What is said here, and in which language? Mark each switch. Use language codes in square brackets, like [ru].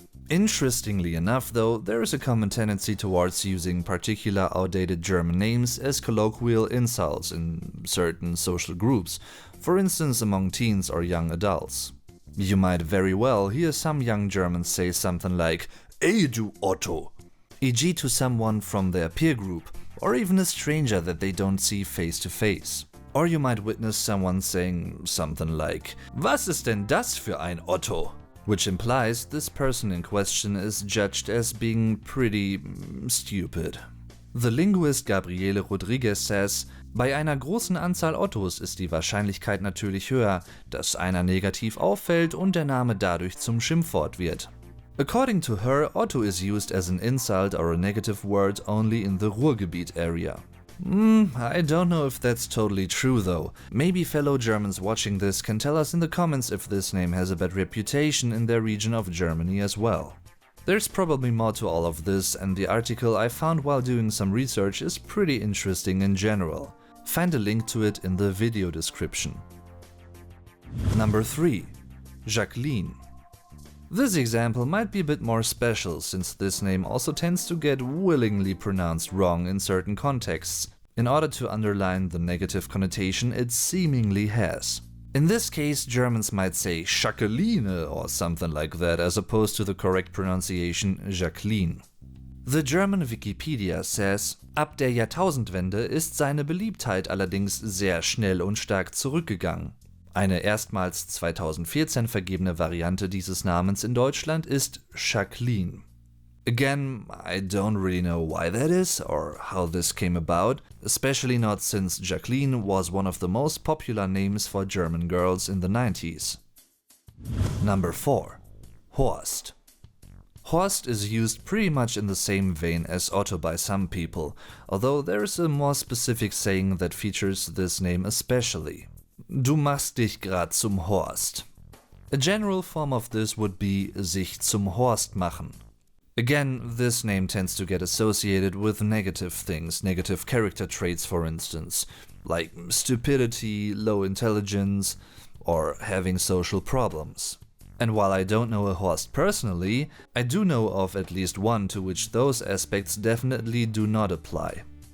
[en] Interestingly enough though, there is a common tendency towards using particular outdated German names as colloquial insults in certain social groups, for instance among teens or young adults. You might very well hear some young Germans say something like [de] "Ey du Otto," [en] e.g. to someone from their peer group, or even a stranger that they don't see face to face. Or you might witness someone saying something like [de] "Was ist denn das für ein Otto?" [en] which implies this person in question is judged as being pretty stupid. The linguist Gabriele Rodriguez says, [de] bei einer großen Anzahl Ottos ist die Wahrscheinlichkeit natürlich höher, dass einer negativ auffällt und der Name dadurch zum Schimpfwort wird. [en] According to her, Otto is used as an insult or a negative word only in the Ruhrgebiet area. I don't know if that's totally true though. Maybe fellow Germans watching this can tell us in the comments if this name has a bad reputation in their region of Germany as well. There's probably more to all of this, and the article I found while doing some research is pretty interesting in general. Find a link to it in the video description. Number 3. Jacqueline. This example might be a bit more special, since this name also tends to get willingly pronounced wrong in certain contexts, in order to underline the negative connotation it seemingly has. In this case, Germans might say Jacqueline or something like that, as opposed to the correct pronunciation Jacqueline. The German Wikipedia says, [de] ab der Jahrtausendwende ist seine Beliebtheit allerdings sehr schnell und stark zurückgegangen. Eine erstmals 2014 vergebene Variante dieses Namens in Deutschland ist Jacqueline. [en] Again, I don't really know why that is or how this came about, especially not since Jacqueline was one of the most popular names for German girls in the 90s. Number 4. Horst. Horst is used pretty much in the same vein as Otto by some people, although there is a more specific saying that features this name especially. [de] Du machst dich grad zum Horst. [en] A general form of this would be [de] sich zum Horst machen. [en] Again, this name tends to get associated with negative things, negative character traits for instance, like stupidity, low intelligence, or having social problems. And while I don't know a Horst personally, I do know of at least one to which those aspects definitely do not apply.